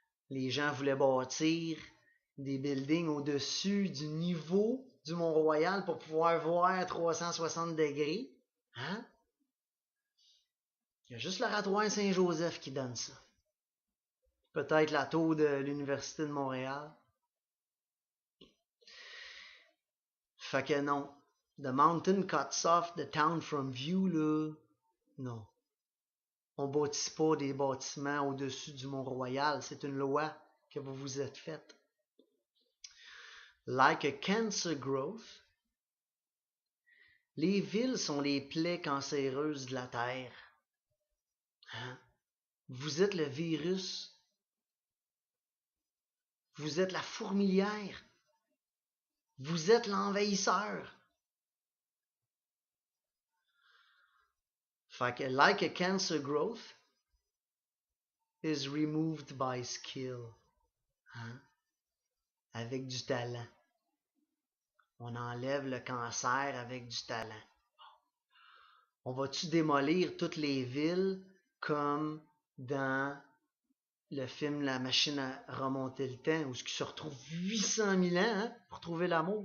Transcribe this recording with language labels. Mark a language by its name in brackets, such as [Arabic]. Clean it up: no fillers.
[French] Les gens voulaient bâtir des buildings au-dessus du niveau du Mont-Royal pour pouvoir voir 360 degrés. Hein? Il y a juste l'oratoire Saint-Joseph qui donne ça. Peut-être la tour de l'Université de Montréal. Fait que non. [English] The mountain cuts off the town from view, là. [French] Non. On bâtit pas des bâtiments au-dessus du Mont-Royal. C'est une loi que vous vous êtes faite. [English] Like a cancer growth, [French] les villes sont les plaies cancéreuses de la terre. Hein? Vous êtes le virus. Vous êtes la fourmilière. Vous êtes l'envahisseur. Fait que [English] like a cancer growth is removed by skill. [French] Hein? Avec du talent. On enlève le cancer avec du talent. On va-tu démolir toutes les villes comme dans le film La machine à remonter le temps où il se retrouve 800 000 ans hein, pour trouver l'amour.